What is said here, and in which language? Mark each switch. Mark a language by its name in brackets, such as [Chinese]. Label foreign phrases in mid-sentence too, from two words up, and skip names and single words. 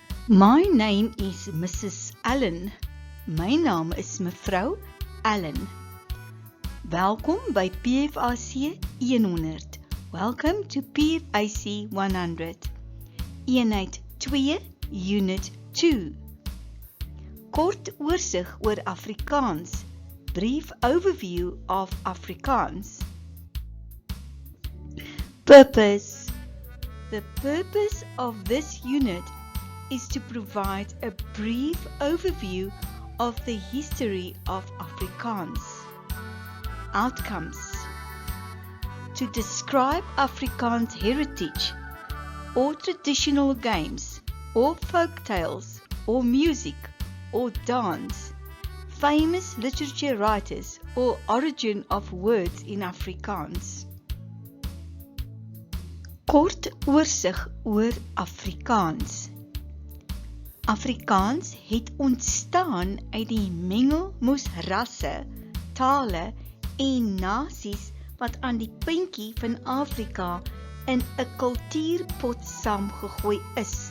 [English] My name is Mrs. Allen. [Afrikaans] My naam is mevrou Allen. Welkom by PFAC 100. [English] Welcome to PFAC 100. Eenheid 2, Unit 2. [Afrikaans] Kort oorsig oor Afrikaans. [English] Brief overview of Afrikaans. Purpose. The purpose of this unit is to provide a brief overview of the history of Afrikaans. Outcomes. To describe Afrikaans heritage, or traditional games, or folk tales, or music, or dance, famous literature writers, or origin of words in Afrikaans. [Afrikaans] Kort oorsig oor Afrikaans. Afrikaans het ontstaan uit die mengelmoes rasse, tale en nasies wat aan die puntjie van Afrika in 'n kultuurpot saamgegooi is.